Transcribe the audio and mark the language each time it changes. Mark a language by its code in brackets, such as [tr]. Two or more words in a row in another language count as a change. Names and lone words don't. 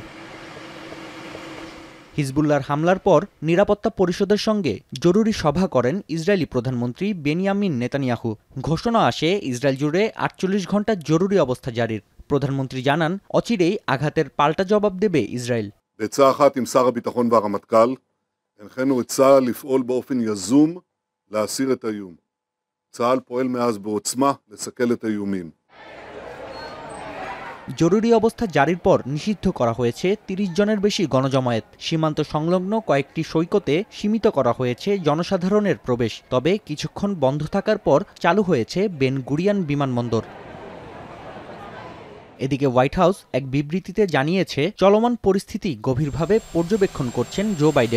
[bn] হিজবুল্লাহর হামলার পর নিরাপত্তা পরিষদের সঙ্গে জরুরি সভা করেন ইসরায়েলি প্রধানমন্ত্রী বেনিয়ামিন নেতানিয়াহু। ঘোষণা আসে ইসরায়েল জুড়ে ৪৮ ঘণ্টা জরুরি অবস্থা জারির। প্রধানমন্ত্রী জানান, অচিরেই আঘাতের পাল্টা জবাব দেবে ইসরায়েল। [he] בעצה אחת עם שר הביטחון והרמטכ"ל הנחינו את צה"ל לפעול באופן יזום להסיר את האיום. צה"ל פועל מאז בעוצמה לסכל את האיומים. [bn] জরুরি অবস্থা জারির পর নিষিদ্ধ করা হয়েছে ৩০ জনের বেশি গণজমায়েত। সীমান্ত সংলগ্ন কয়েকটি সৈকতে সীমিত করা হয়েছে জনসাধারণের প্রবেশ। তবে কিছুক্ষণ বন্ধ থাকার পর চালু হয়েছে বেন গুরিয়ন বিমানবন্দর। এদিকে হোয়াইট হাউস এক বিবৃতিতে জানিয়েছে, চলমান পরিস্থিতি গভীরভাবে পর্যবেক্ষণ করছেন জো বাইডেন।